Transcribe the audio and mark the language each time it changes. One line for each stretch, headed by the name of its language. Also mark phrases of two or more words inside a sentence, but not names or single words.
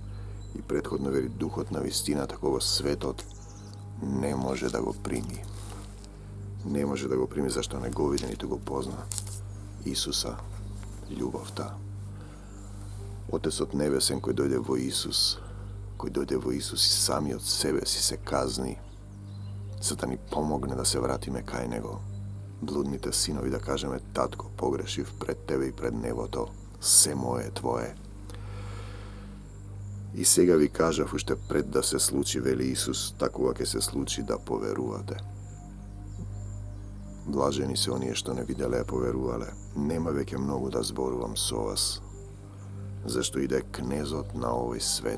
Macedonian: И претходно вели, Духот на вистината, кого светот не може да го прими. Не може да го прими, зашто не го види, ниту го позна. Исуса, љубовта. Отецот Небесен кој дојде во Исус, koji dojde vo Isus i sami od sebe si se kazni, sad da ni pomogne da se vratime kaj nego bludните sinovi da kažeme tatko, pogrešiv pred tebe i pred neboto, все moje tvoje. I сега ви кажав уште пред да се случи, вели Исус, такова ќе се случи да поверувате. Блажени се оние што не виделе, поверувале. Нема веќе многу да зборувам со вас, зашто иде кнезот на овој свет.